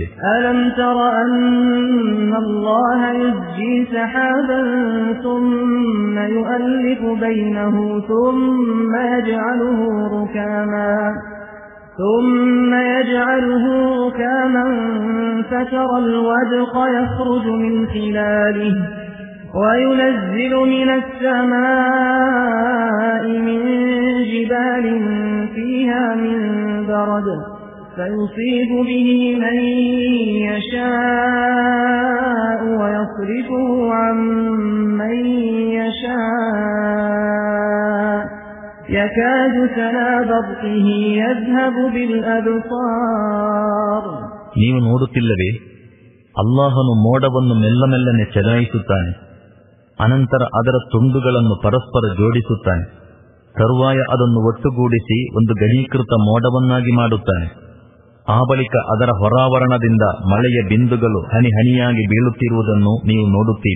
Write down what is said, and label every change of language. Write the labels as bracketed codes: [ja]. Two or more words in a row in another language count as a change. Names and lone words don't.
[ar] ألم تر أن الله يزجي سحابا ثم يؤلف بينه ثم يجعله ركاما فترى الودق يخرج من خلاله وينزل من السماء من جبال فيها من برد فيصيب به من يشاء ويصرفه عن من يشاء يكاد سنا برقه يذهب بالأبصار. [kn] ನೀವು ನೋಡುತ್ತಿಲ್ಲವೇ? ಅಲ್ಲಾಹನು ಮೋಡವನ್ನು ಮೆಲ್ಲಮೆಲ್ಲನೆ ಚಲಾಯಿಸುತ್ತಾನೆ. ಅನಂತರ ಅದರ ತುಂಡುಗಳನ್ನು ಪರಸ್ಪರ ಜೋಡಿಸುತ್ತಾನೆ. ತರುವಾಯ ಅದನ್ನು ಒಟ್ಟುಗೂಡಿಸಿ ಒಂದು ಘನೀಕೃತ ಮೋಡವನ್ನಾಗಿ ಮಾಡುತ್ತಾನೆ. ಆ ಬಳಿಕ ಅದರ ಹೊರಾವರಣದಿಂದ ಮಳೆಯ ಬಿಂದುಗಳು ಹನಿ ಹನಿಯಾಗಿ ಬೀಳುತ್ತಿರುವುದನ್ನು ನೀವು ನೋಡುತ್ತೀರಿ.